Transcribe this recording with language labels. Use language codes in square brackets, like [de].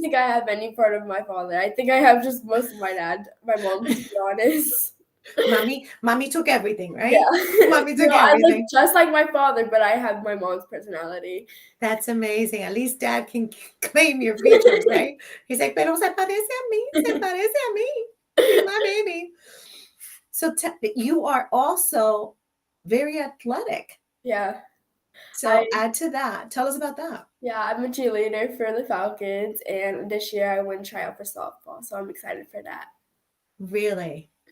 [en] think I have any part of my father. I think I have just most of my dad, my mom, to be honest. Mommy took everything, Yeah. right? Mommy took I look everything. just like my father, but I have my mom's personality. That's amazing. At least dad can claim your features, right? He's like, [es] pero se parece a mí, se parece a mí. [en] He's my baby. So you are also very athletic. Yeah. I So add to that. Tell us about that. Yeah, I'm a cheerleader for the Falcons, and this year I won tryout for softball, so I'm excited for that. Really?